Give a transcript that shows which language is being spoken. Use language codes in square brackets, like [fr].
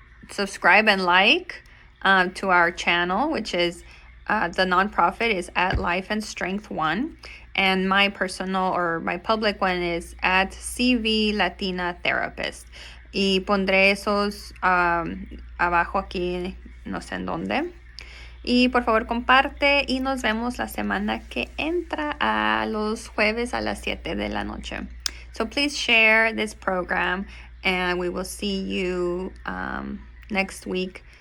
[en] Subscribe and like to our channel, which is the nonprofit is at Life and Strength 1, and my personal or my public one is at CV Latina Therapist. [es] Y pondré esos abajo aquí, no sé en dónde. Y por favor comparte y nos vemos la semana que entra a los jueves a las 7 de la noche. [en] So please share this program and we will see you next week.